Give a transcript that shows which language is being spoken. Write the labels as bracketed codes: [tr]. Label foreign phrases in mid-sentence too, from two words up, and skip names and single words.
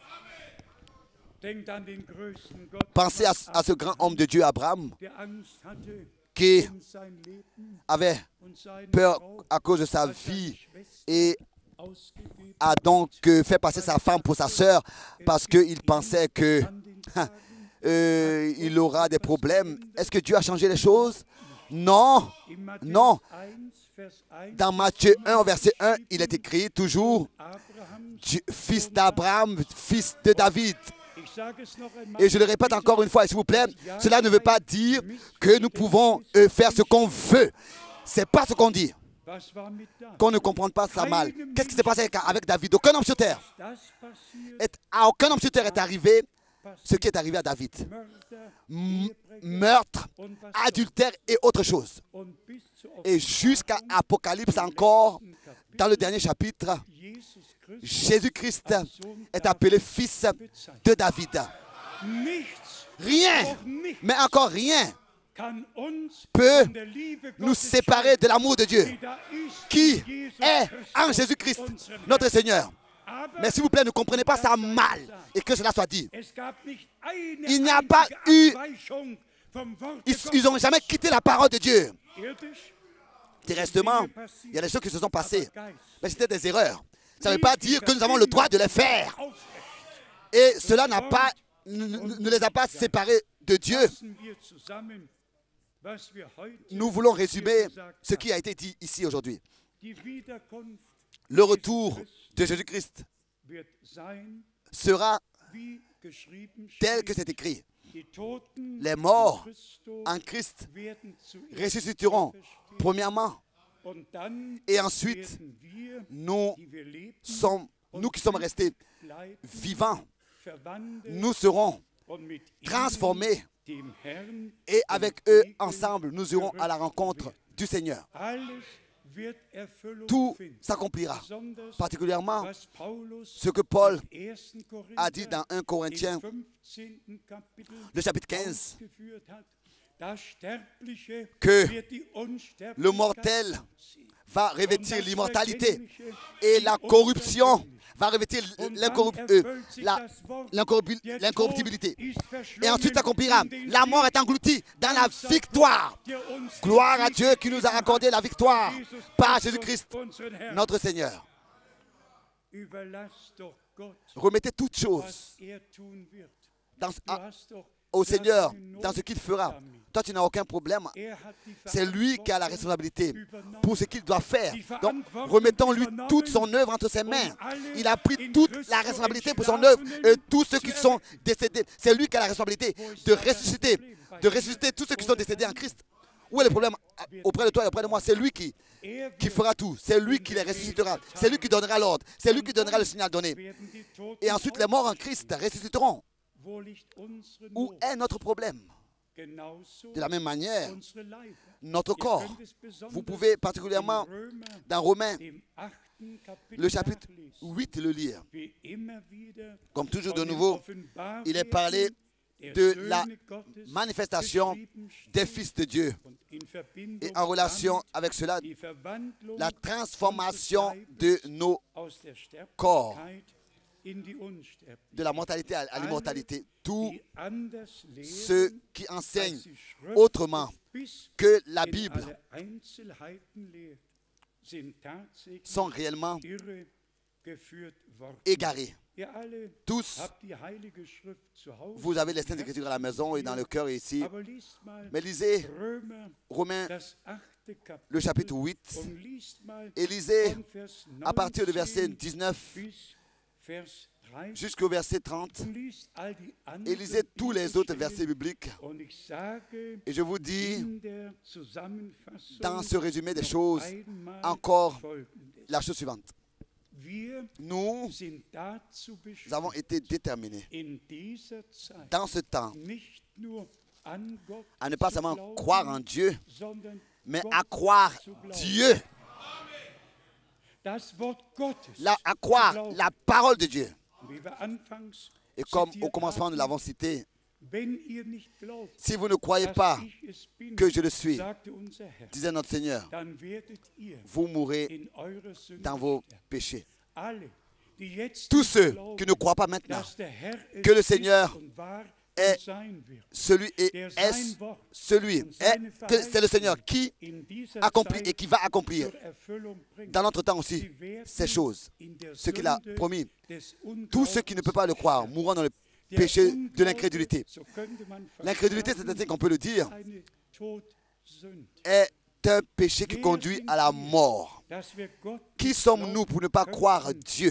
[fr] Pensez à ce grand homme de Dieu, Abraham, qui avait peur à cause de sa vie et a donc fait passer sa femme pour sa sœur parce qu'il pensait que il aura des problèmes. Est-ce que Dieu a changé les choses? Non, [de] In Matthäus [fr] non. [de] 1, Vers 1, [fr] Dans Matthieu 1, verset 1, il est écrit toujours Abrahams, fils d'Abraham, fils de David. [de] ich sage es noch einmal, [fr] Et je le répète encore une fois, s'il vous plaît, cela ne veut pas dire que nous pouvons faire ce qu'on veut. C'est pas ce qu'on dit. [de] was war mit David? [fr] Qu'on ne comprenne pas ça mal. Qu'est-ce qui s'est passé avec David? Aucun homme sur terre. [de] Das passiert, [fr] À aucun homme sur terre est arrivé ce qui est arrivé à David. [de] Mörder, [fr] Meurtre, [de] und was [fr] adultère et autre chose. [de] und bis zur [fr] Et jusqu'à Apocalypse encore, dans le dernier chapitre, Jesus Christus Jésus-Christ est appelé fils de David. [de] nichts, [fr] Rien, [de] auch nicht [fr] mais encore rien, [de] kann uns [fr] peut [de] von der Liebe [fr] nous [de] Gottes [fr] séparer de l'amour de Dieu [de] scheiden, die da ist [fr] qui [de] in Jesus [fr] est en Christus, Jésus-Christ, [de] unserem [fr] notre [de] Herrn. [fr] Seigneur. [de] Aber [fr] Mais s'il vous plaît, ne comprenez pas ça mal et que cela soit dit. [de] es gab nicht eine [fr] Il n'y a pas [de] einzige [fr] eu- [de] Abweichung vom Wort [fr] Ils n'ont jamais quitté la parole de Dieu. [de] Irdisch, [fr] Terresтрement, il y a des choses qui se sont passées, [de] aber Geist, [fr] mais c'était des erreurs. Ça ne veut pas dire que nous avons le droit de les faire. [de] aufrecht. [fr] Et cela ne les a pas séparés de Dieu. [de] Fassen wir zusammen, was wir heute [fr] Nous voulons résumer [de] gesagt [fr] ce qui a été dit ici aujourd'hui. [de] Die Wiederkunft [fr] Le retour de Jésus-Christ [de] wird sein, [fr] sera [de] wie geschrieben [fr] tel que [de] steht. [fr] c'est écrit. [de] Die Toten [fr] Les morts [de] in Christo [fr] en Christ [de] werden zuerst [fr] ressusciteront, [de] auferstehen. [fr] premièrement, [de] Und dann [fr] et ensuite, [de] werden wir, [fr] nous, [de] die wir leben, [fr] nous qui sommes restés [de] bleiben, [fr] vivants, [de] verwandelt [fr] nous serons [de] und mit ihnen, [fr] transformés [de] dem Herrn, [fr] et avec eux [de] entgegen [fr] ensemble, nous irons à la rencontre du Seigneur. [de] alles wird Erfüllung [fr] Tout [de] finden. [fr] s'accomplira, [de] Besonders [fr] particulièrement [de] was Paulus [fr] ce que Paul [de] im 1. Korinther [fr] a dit dans 1 Corinthiens, [de] im 15. Kapitel [fr] le chapitre 15, [de] ausgeführt hat. Das Sterbliche [fr] que [de] wird die Unsterblichkeit [fr] le mortel [de] anziehen. [fr] va [de] Und [fr] revêtir [de] das [fr] l'immortalité [de] Vergängliche [fr] et [de] die [fr] la corruption [de] Unvergänglichkeit. [fr] va revêtir [de] Und dann erfüllt sich das Wort, der [fr] l'incorruptibilité. [de] Tod ist [fr] Et ensuite [de] verschlungen [fr] s'accomplira. [de] in den [fr] La mort est engloutie dans la victoire. [de] der uns [fr] Gloire [de] den [fr] à [de] Sieg [fr] Dieu qui nous a accordé la victoire Jesus par Christus, Jésus-Christ, [de] unseren Herrn. [fr] notre Seigneur. [de] Überlass doch Gott, [fr] Remettez toutes choses [de] was er tun wird. [fr] dans- [de] Du hast doch [fr] au [de] gar [fr] Seigneur [de] keine [fr] dans ce qu'il fera. [de] Not damit. [fr] Toi, tu n'as aucun problème. [de] Er hat die [fr] C'est lui qui a la [de] Verantwortung [fr] responsabilité [de] übernommen. [fr] pour ce qu'il doit faire. [de] Die [fr] Donc, [de] Verantwortung [fr] remettons-lui [de] übernommen [fr] toute son œuvre entre ses mains. [de] und alle [fr] Il a pris [de] in [fr] toute Christo la responsabilité pour son œuvre et tous ceux qui [de] zu [fr] sont décédés. C'est lui qui a la responsabilité [de] Wo ist [fr] de [de] da das [fr] ressusciter, [de] Problem? [fr] de ressusciter tous ceux qui sont décédés en Christ. Où est le problème auprès de toi et auprès de moi? C'est lui qui [de] Er [fr] fera tout. C'est lui qui les ressuscitera. C'est lui qui donnera l'ordre. C'est lui qui donnera le signal donné. [de] werden die Toten [fr] Et ensuite, les morts en Christ ressusciteront. [de] Wo liegt unsere [fr] Où [de] Not? [fr] est notre problème? [de] Genauso [fr] De la même manière, [de] unsere Leiber. [fr] notre [de] Ihr [fr] corps. [de] könnt es besonders [fr] Vous pouvez [de] in [fr] particulièrement Römer, dans Romains, [de] dem 8. Kapitel [fr] le chapitre [de] nachlesen. [fr] 8, le lire. [de] Wie immer wieder [fr] Comme toujours de [de] von dem [fr] nouveau, [de] Offenbarwerden [fr] il est parlé [de] der [fr] de [de] Söhne [fr] la [de] Gottes [fr] manifestation [de] geschrieben steht [fr] des fils de Dieu. [de] und in Verbindung [fr] Et en relation [de] damit [fr] avec cela, [de] die Verwandlung [fr] la transformation [de] unseres [fr] de [de] Leibes [fr] nos [de] aus der [fr] corps, [de] Sterblichkeit in die Unsterblichkeit. [fr] de la mortalité à l'immortalité. Tous [de] Die anders [fr] ceux [de] lehren, [fr] qui [de] als [fr] enseignent [de] die Schrift [fr] autrement [de] bis [fr] que la [de] in [fr] Bible [de] alle Einzelheiten lehrt, sind tatsächlich [fr] sont réellement [de] irregeführt worden. [fr] égarés. [de] Ihr alle [fr] Tous, [de] habt die Heilige Schrift zu Hause. [fr] vous avez les Saintes Écritures à la maison et dans le cœur et ici. [de] Aber liest mal [fr] Mais lisez Römer, Romains, [de] das 8. Kapitel, [fr] le chapitre 8, [de] und liest mal [fr] et lisez [de] von Vers [fr] à partir du verset 19 19 [de] bis Vers 30 [fr] jusqu'au verset 30. [de] und liest all die [fr] Et [de] anderen [fr] lisez tous les autres versets [de] Bibelstellen. [fr] bibliques. [de] Und ich sage [fr] Et je vous dis, [de] in der Zusammenfassung [fr] dans ce résumé des [de] noch [fr] choses, [de] einmal [fr] encore [de] Folgendes. [fr] la chose suivante. [de] Wir [fr] Nous [de] sind dazu [fr] avons [de] bestimmt, [fr] été déterminés [de] in dieser Zeit [fr] dans ce temps [de] nicht nur an Gott [fr] à ne pas [de] zu [fr] seulement [de] glauben, [fr] croire en Dieu, [de] sondern [fr] mais [de] Gott [fr] à croire [de] zu glauben. [fr] Dieu, [de] Das Wort Gottes [fr] à [de] zu [fr] croire [de] glauben. [fr] la parole de Dieu. [de] Wie wir anfangs [fr] Et comme [de] zitiert [fr] au commencement nous [de] haben, [fr] l'avons cité, [de] wenn ihr nicht glaubt, [fr] si vous ne croyez [de] dass [fr] pas [de] ich es bin, [fr] que je le suis, [de] sagte unser Herr, [fr] disait notre Seigneur, [de] dann werdet ihr [fr] vous mourrez [de] in eurer Sünde [fr] dans vos [de] sterben. [fr] péchés. [de] Alle, die jetzt [fr] Tous [de] nicht [fr] ceux [de] glauben, [fr] qui ne croient pas maintenant [de] dass der Herr es [fr] que le [de] ist [fr] Seigneur [de] und war [fr] est [de] und sein wird, [fr] celui [de] der [fr] est [de] sein Wort [fr] celui [de] und [fr] est [de] seine [fr] que c'est le Seigneur [de] Verheißung [fr] qui [de] in dieser [fr] accomplit et [de] Zeit [fr] qui va accomplir [de] zur Erfüllung bringt. [fr] dans notre temps aussi [de] Sie werden [fr] ces choses. [de] in der [fr] Ce qu'il a [de] Sünde [fr] promis. [de] des [fr] Tous ceux qui ne peuvent pas le croire [de] Unglaubens [fr] mourront dans le [de] Der [fr] péché de [de] Unglaube, [fr] l'incrédulité. [de] so könnte man [fr] L'incrédulité, [de] versagen, [fr] c'est ainsi qu'on peut le dire, [de] eine Tod [fr] est un péché qui conduit à la mort. Qui sommes-nous pour ne pas croire Dieu?